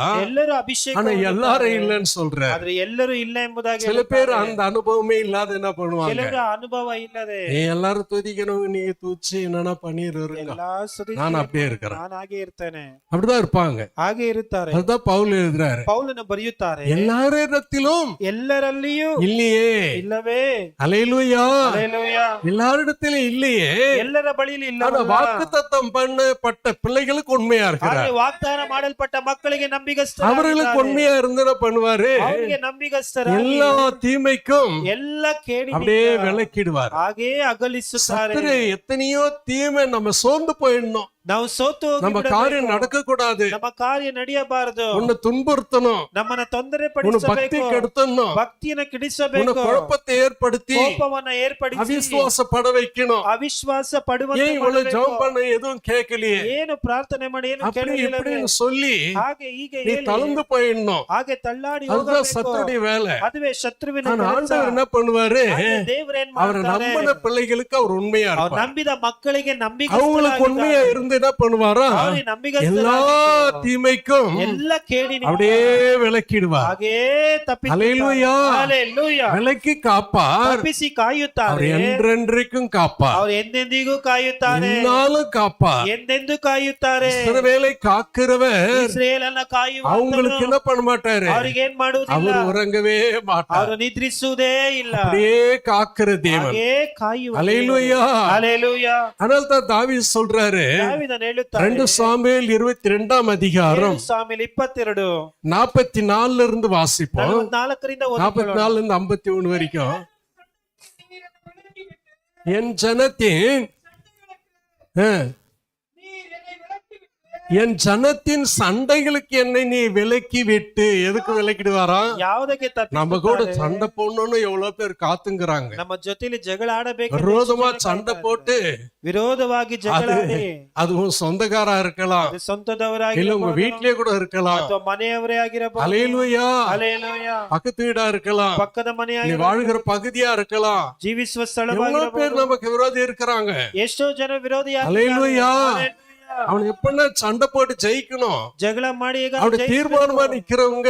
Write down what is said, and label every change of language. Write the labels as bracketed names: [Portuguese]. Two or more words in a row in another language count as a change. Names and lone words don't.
[Kannada] ಎಲ್ಲರೂ ಅಭಿಷೇಕ [Tamil] ஆனா [Kannada] ಹೊಂದುತ್ತಾರೆ. [Tamil] எல்லாரும் இல்லைன்னு சொல்ற. [Kannada] ಆದ್ರೆ ಎಲ್ಲರೂ ಇಲ್ಲ ಎಂಬುದಾಗಿ [Tamil] சில பேர் அந்த அனுபவமே இல்லாத என்ன பண்ணுவாங்க, [Kannada] ಕೆಲವರ ಅನುಭವ ಇಲ್ಲದೆ [Tamil] நீ எல்லாரும் துதிக்கணும், நீங்க துதிச்சு என்னன்னா பண்ணிருங்க, [Kannada] ಎಲ್ಲಾ ಸ್ತುತಿಸಿ [Tamil] நான் அப்படியே இருக்கிறேன், [Kannada] ನಾನು ಹಾಗೆ ಇರ್ತೇನೆ, [Tamil] அப்படிதான் இருப்பாங்க. [Kannada] ಹಾಗೆ ಇರುತ್ತಾರೆ. [Tamil] அதுதான் பவுல் எழுதுறாரு, [Kannada] ಪೌಲನು ಬರೆಯುತ್ತಾರೆ, [Tamil] எல்லாரிடத்திலும் [Kannada] ಎಲ್ಲರಲ್ಲಿಯೂ [Tamil] இல்லையே. [Kannada] ಇಲ್ಲವೇ? [Tamil] ஹல்லேலூயா. [Kannada] ಹಲ್ಲೆಲೂಯಾ. [Tamil] எல்லாரிடத்திலும் இல்லையே. [Kannada] ಎಲ್ಲರ ಬಳಿಯಲ್ಲಿ [Tamil] ஆனா [Kannada] ಇಲ್ಲ. [Tamil] வாக்குத்தத்தம் பண்ணப்பட்ட பிள்ளைகளுக்கு உண்மையா இருக்கிறார். [Kannada] ವಾಗ್ದಾನ ಮಾಡಲ್ಪಟ್ಟ ಮಕ್ಕಳಿಗೆ ನಂಬಿಗಸ್ತರ. [Tamil] அவர்களுக்கு உண்மையா இருந்து என்ன பண்ணுவாரு, [Kannada] ಅವರಿಗೆ ನಂಬಿಗಸ್ತರ. [Tamil] எல்லா தீமைக்கும் [Kannada] ಎಲ್ಲ ಕೇಡಿ [Tamil] அப்படியே விலக்கிடுவார். [Kannada] ಹಾಗೆ ಅಗಲಿಸುತ್ತಾರೆ. [Tamil] சத்துரு எத்தனையோ தீமை நம்ம சோர்ந்து போயிடணும், [Kannada] ನಾವು ಸೋತು [Tamil] நம்ம காரியம் நடக்க கூடாது, [Kannada] ನಮ್ಮ ಕಾರ್ಯ ನಡೆಯಬಾರದು, [Tamil] உன்னை துன்புறுத்தணும், [Kannada] ನಮ್ಮನ್ನ ತೊಂದರೆ [Tamil] உன்னை பக்தி [Kannada] ಪಡಿಸಬೇಕು, [Tamil] கெடுத்தணும், [Kannada] ಭಕ್ತಿಯನ್ನು [Tamil] உன்னை [Kannada] ಕೆಡಿಸಬೇಕು, [Tamil] குழப்பத்தை ஏற்படுத்தி [Kannada] ಕೋಪವನ್ನ ಏರ್ಪಡಿಸಿ [Tamil] அவிசுவாசப்பட வைக்கணும். [Kannada] ಅವಿಶ್ವಾಸ [Tamil] ஏன் [Kannada] ಪಡುವಂತೆ [Tamil] இவ்வளவு [Kannada] ಮಾಡಬೇಕು. [Tamil] ஜெபம் பண்ண எதுவும் கேட்கலையே, [Kannada] ಏನು ಪ್ರಾರ್ಥನೆ ಮಾಡಿ ಏನು [Tamil] அப்படி [Kannada] ಕೇಳಲಿಲ್ಲವೇ? [Tamil] இப்படின்னு சொல்லி [Kannada] ಹಾಗೆ ಹೀಗೆ [Tamil] நீ [Kannada] ಹೇಳಿ [Tamil] தளர்ந்து போயிடணும். [Kannada] ಹಾಗೆ ತಳ್ಳಾಡಿ [Tamil] அதுதான் [Kannada] ಹೋಗಬೇಕು. [Tamil] சத்துருடைய வேலை. [Kannada] ಅದುವೇ ಶತ್ರುವಿನ [Tamil] ஆனா [Kannada] ಕೆಲಸ. [Tamil] ஆண்டவர் என்ன பண்ணுவாரு, [Kannada] ಹಾಗೆ ದೇವರೇನ್ [Tamil] அவரை [Kannada] ಮಾಡ್ತಾರೆ? [Tamil] நம்பின பிள்ளைகளுக்கு அவர் உண்மையா [Kannada] ಅವ್ರು [Tamil] இருப்பார். [Kannada] ನಂಬಿದ ಮಕ್ಕಳಿಗೆ [Tamil] அவங்களுக்கு உண்மையா இருந்து என்ன பண்ணுவாரா, எல்லா தீமைக்கும் [Kannada] ಎಲ್ಲ ಕೇಡಿನಿಂದ [Tamil] அப்படியே விலக்கிடுவார். [Kannada] ಹಾಗೆ [Tamil] ஹல்லேலூயா. [Kannada] ಹಲ್ಲೆಲೂಯಾ. [Tamil] விலக்கி காப்பார். [Kannada] ತಪ್ಪಿಸಿ [Tamil] அவர் [Kannada] ಕಾಯುತ್ತಾರೆ. [Tamil] என்றென்றைக்கும் காப்பார், [Kannada] ಅವ್ರು ಎಂದೆಂದಿಗೂ ಕಾಯುತ್ತಾರೆ, [Tamil] என்னாலும் காப்பார். [Kannada] ಎಂದೆಂದು ಕಾಯುತ್ತಾರೆ. [Tamil] இஸ்ரவேலை காக்கிறவர் [Kannada] ಇಸ್ರೇಲನ್ನ [Tamil] அவங்களுக்கு [Kannada] ಕಾಯುವ [Tamil] என்ன பண்ண மாட்டாரு, [Kannada] ಅವ್ರಿಗೆ ಏನ್ ಮಾಡುವುದಿಲ್ಲ, [Tamil] அவர் உறங்கவே மாட்டார், [Kannada] ಅವರು ನಿದ್ರಿಸುವುದೇ ಇಲ್ಲ, [Tamil] அப்படியே காக்கிற தேவன். [Kannada] ಹಾಗೆ ಕಾಯುವ [Tamil] ஹல்லேலூயா. [Kannada] ಹಲ್ಲೆಲೂಯಾ. [Tamil] அதனால தான் தாவீது சொல்றாரு, [Kannada] ದಾವೀದನು ಹೇಳುತ್ತಾನೆ, [Tamil] 2 சாமுவேல் 22ஆம் அதிகாரம் [Kannada] 2 ಸಾಮುವೇಲ 22 [Tamil] 44 இருந்து வாசிப்போம். [Kannada] 44ರಿಂದ ಓದಿಕೊಳ್ಳೋಣ. [Tamil] 44 இருந்து 51 வரைக்கும். என் ஜனத்தின் என் ஜனத்தின் சண்டைகளுக்கு என்னை நீ விலக்கி விட்டு, எதுக்கு விலக்கிடுவாரா, [Kannada] ಯಾವುದಕ್ಕೆ [Tamil] நம்ம கூட [Kannada] ತಪ್ಪಿಸುತ್ತಾರೆ? [Tamil] சண்டை போடணும்னு எவ்வளவு பேர் காத்துங்கிறாங்க. [Kannada] ನಮ್ಮ ಜೊತೆಲಿ ಜಗಳ ಆಡಬೇಕು, [Tamil] விரோதமா சண்டை போட்டு, [Kannada] ವಿರೋಧವಾಗಿ ಜಗಳ ಆಡಿ, [Tamil] அதுவும் சொந்தக்காரா இருக்கலாம், [Kannada] ಅದು ಸ್ವಂತದವರಾಗಿ [Tamil] இல்ல உங்க வீட்லயே கூட இருக்கலாம், [Kannada] ಅಥವಾ ಮನೆಯವರೇ ಆಗಿರಬಹುದು. [Tamil] ஹல்லேலூயா. [Kannada] ಹಲ್ಲೆಲೂಯಾ. [Tamil] பக்கத்து வீடா இருக்கலாம், [Kannada] ಪಕ್ಕದ [Tamil] நீ [Kannada] ಮನೆಯಾಗಿ [Tamil] வாழ்கிற பகுதியா இருக்கலாம். [Kannada] ಜೀವಿಸುವ [Tamil] எவ்வளவு [Kannada] ಸ್ಥಳವಾಗಿರಬಹುದು. [Tamil] பேர் நமக்கு விரோதி இருக்கிறாங்க. [Kannada] ಎಷ್ಟೋ ಜನ ವಿರೋಧಿಯಾಗಿದ್ದಾರೆ. [Tamil] ஹல்லேலூயா. [Kannada] ಹಲ್ಲೆಲೂಯಾ. [Tamil] அவன் எப்படின்னா சண்டை போட்டு ஜெயிக்கணும், [Kannada] ಜಗಳ ಮಾಡಿ ಈಗ [Tamil] அப்படி தீர்மானமா நிக்கிறவங்க